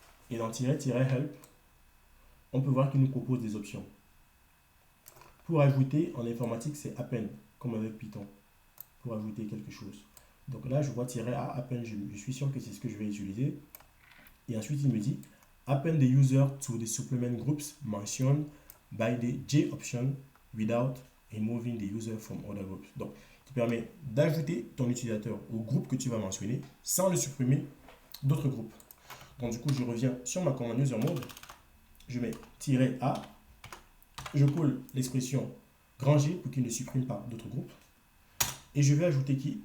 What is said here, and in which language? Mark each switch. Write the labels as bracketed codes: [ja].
[fr] Et dans -help, on peut voir qu'il nous propose des options. Pour ajouter en informatique, c'est append, comme avec Python, pour ajouter quelque chose. Donc là, je vois -a append, je suis sûr que c'est ce que je vais utiliser. Et ensuite, il me dit [en] append the user to the supplement groups mentioned by the J option without removing the user from other groups. [fr] Donc, qui permet d'ajouter ton utilisateur au groupe que tu vas mentionner sans le supprimer d'autres groupes. Donc, du coup, je reviens sur ma commande user mode. Je mets -a. Je colle l'expression grand G pour qu'il ne supprime pas d'autres groupes. Et je vais ajouter qui?